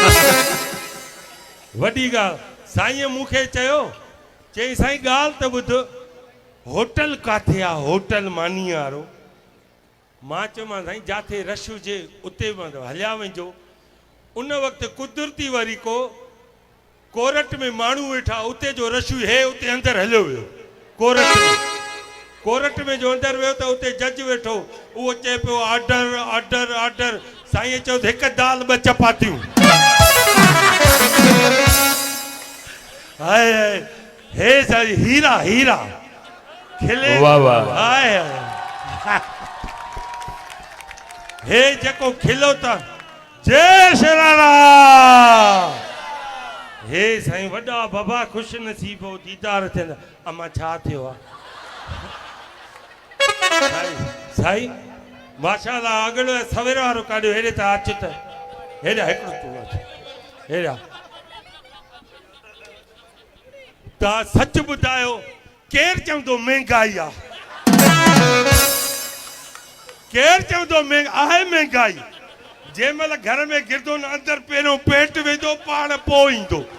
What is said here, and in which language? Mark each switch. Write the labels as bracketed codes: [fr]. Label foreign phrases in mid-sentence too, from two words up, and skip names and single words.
[sd] वॾी ॻाल्हि साईं मूंखे चयो चई साईं ॻाल्हि त ॿुध होटल किथे आहे होटल मानी वारो मां चयोमांसि साईं जिथे रश हुजे उते हलिया वञिजो उन वक़्तु कुदरती वरी को कोरट में माण्हू वेठा उते जो रश हे उते अंदरि हलियो वियो कोरट में जो अंदरि वियो त उते जज वेठो उहो चए पियो [en] order order order [sd] साईं चयो हिकु दाल 2 चपातियूं हाय हाय हे साईं हीरा हीरा खिले वाह वाह हाय हे जेको खिलो था जय श्री राम हे साईं वॾा बाबा ख़ुशि नसीब हो दीदार थियनि अमा छा थियो आहे साईं माशाअल्लाह अॻिलो सवेर वारो काढियो हेॾे त अच त हेॾा हिकिड़ो तूं अच हेॾा तव्हां सच ॿुधायो केरु चवंदो महांगाई आहे केरु चवंदो आहे महांगाई जंहिं महिल घर में गिरदो न अंदरि पहिरियों पेट वेंदो पाण पोइ ईंदो